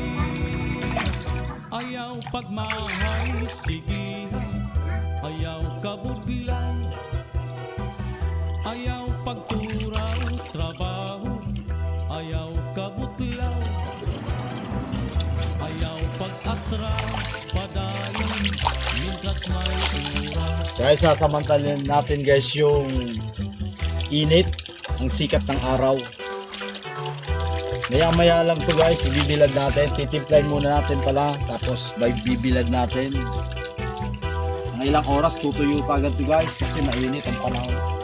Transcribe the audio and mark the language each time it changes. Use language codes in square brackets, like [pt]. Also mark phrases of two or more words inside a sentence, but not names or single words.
[ceb] Ayaw pagmahay, sige, ayaw kabudlay, ayaw pagturaw, trabaho, ayaw kabutlaw, ayaw pag-atras, padayon, mintras may oras. [tl] Guys, sasamantalin natin guys yung init, ang sikat ng araw. Maya lang to guys, ibibilad natin. Titimplahin muna natin pala, tapos bibilad natin. Mga ilang oras, tutuyo pa agad to guys, kasi mainit ang panahon.